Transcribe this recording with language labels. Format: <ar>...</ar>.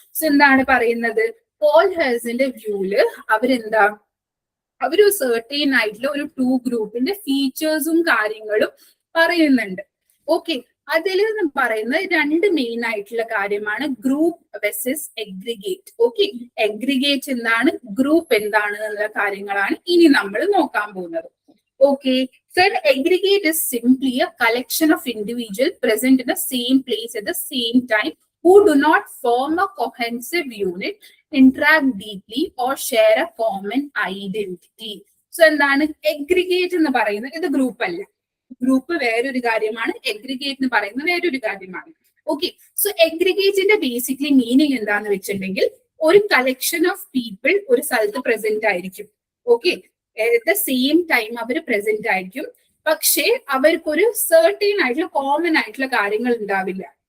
<ml>So എന്താണ് പറയുന്നത്, Paul ഹെയർസിന്റെ വ്യൂല് അവരെന്താ, അവര് സെർട്ടൈൻ ആയിട്ടുള്ള ഒരു ടു ഗ്രൂപ്പിന്റെ ഫീച്ചേഴ്സും കാര്യങ്ങളും പറയുന്നുണ്ട്. ഓക്കെ, അതിൽ പറയുന്നത് രണ്ട് മെയിൻ ആയിട്ടുള്ള കാര്യമാണ് group versus aggregate. Okay, aggregate എന്താണ്, ഗ്രൂപ്പ് എന്താണ് എന്നുള്ള കാര്യങ്ങളാണ് ഇനി നമ്മൾ നോക്കാൻ പോകുന്നത്.</ml> <en>Okay, so an aggregate is simply a collection of individuals present in the same place at the same time who do not form a cohesive unit, interact deeply or share a common identity.</en> <ml>So എന്താണ് aggregate എന്ന് പറയുന്നത്, ഇത് group അല്ല. Group വേറൊരു കാര്യമാണ്, aggregate എന്ന് പറയുന്നത് വേറൊരു കാര്യമാണ്. ഓക്കെ, സോ എഗ്രിഗേറ്റിന്റെ ബേസിക്കലി മീനിങ് എന്താന്ന് വെച്ചിട്ടുണ്ടെങ്കിൽ ഒരു കളക്ഷൻ ഓഫ് പീപ്പിൾ ഒരു സ്ഥലത്ത് പ്രസന്റ് ആയിരിക്കും. Okay,</ml> <en>at the same time</en> <ml>our present ആയിരിക്കും, പക്ഷേ അവർക്കൊരു സെർട്ടൈൻ ആയിട്ടുള്ള കോമൺ ആയിട്ടുള്ള കാര്യങ്ങൾ ഉണ്ടാവില്ല.</ml>